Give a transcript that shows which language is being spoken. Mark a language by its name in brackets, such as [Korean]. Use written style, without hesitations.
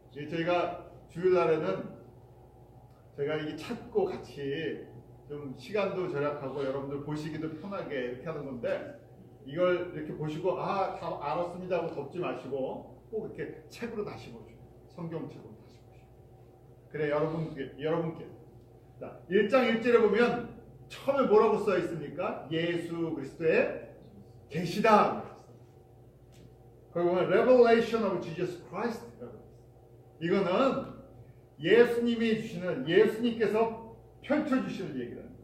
[Korean] 저희가 주일날에는 제가 이게 찾고 같이 좀 시간도 절약하고 여러분들 보시기도 편하게 이렇게 하는 건데 이걸 이렇게 보시고 다 알았습니다 하고 덮지 마시고 꼭 이렇게 책으로 다시 보셔요. 성경책으로 다시 보셔요. 그래 여러분께 자, 1장 1절에 보면 처음에 뭐라고 써 있습니까? 예수 그리스도의 계시다. 거기 보면 [English] Revelation of Jesus Christ. [Korean] 이거는 예수님이 주시는 예수님께서 펼쳐주시는 얘기다.